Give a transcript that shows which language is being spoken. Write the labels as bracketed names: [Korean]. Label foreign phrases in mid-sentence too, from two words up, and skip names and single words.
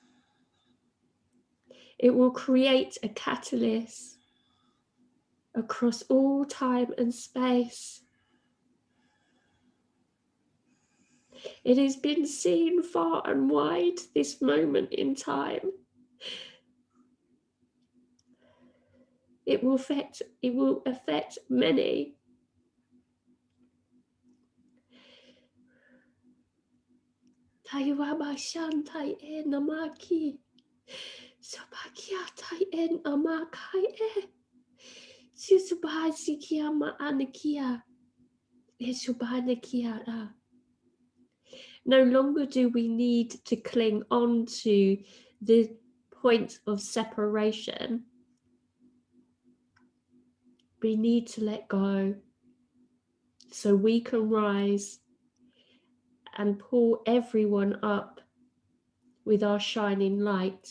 [English] It will create a catalyst across all time and space. It has been seen far and wide this moment in time. It will affect many. Taiwaba shantai e namaki. Sobakia tai en amakai e. Susubasi kia ma anakia. Esubanakia. No longer do we need to cling on to the point of separation. We need to let go so we can rise and pull everyone up with our shining light.